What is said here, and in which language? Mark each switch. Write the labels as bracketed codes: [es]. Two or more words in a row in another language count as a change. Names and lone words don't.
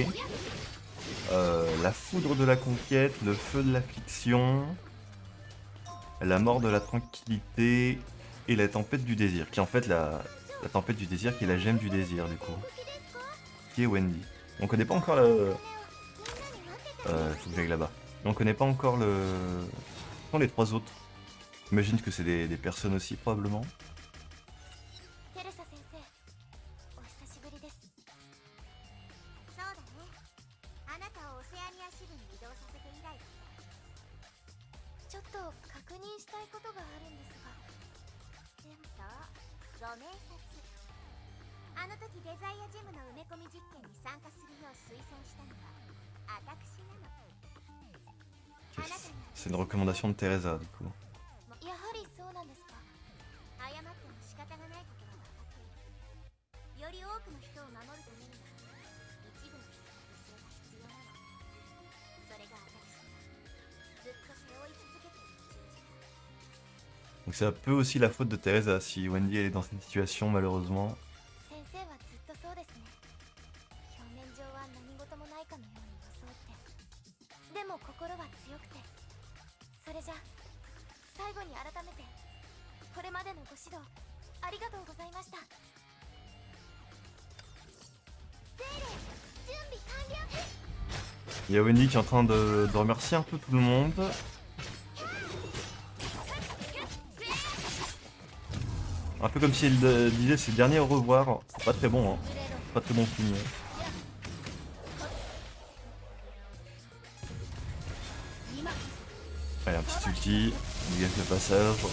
[fr] La foudre de la conquête, le feu de l'affliction, la mort de la tranquillité et la tempête du désir. Qui est en fait la tempête du désir, qui est la gemme du désir du coup. Qui est Wendy. On connaît pas encore le... faut que j'aille là-bas. On connaît pas encore le... Quels sont les 3 autres? J'imagine que c'est des personnes aussi probablement. [ja] テレサ先生、お久しぶりです。そうだね。あなたをオセアニア支部に移動させて以来だ。ちょっと確認したいことがあるんですが。でもさ、ご明察。あの時デザイアジムの埋め込み実験に参加するよう推薦したのは私なの。 [fr] C'est une recommandation de Teresa du coup. [ja] やはりそうなんですか。謝っても仕方がないことは分かっている。より多くの人を守るためには一部の人の犠牲が必要なの。それが私がずっと背負い続けている人事だ。 [fr] Donc c'est un peu aussi la faute de Teresa si Wendy elle est dans cette situation malheureusement. [ja] 先生はずっとそうですね。表面上は何事もないかのように装ってでも心は強くて。それじゃ最後に改めてこれまでのご指導ありがとうございました。ゼーレ準備完了。 [fr] Il y a Wendy qui est en train de remercier un peu tout le monde. Un peu comme si elle disait ses derniers au revoir. C'est pas très bon, hein. Pas très bon signe. Allez, un petit ulti, on gagne le passage.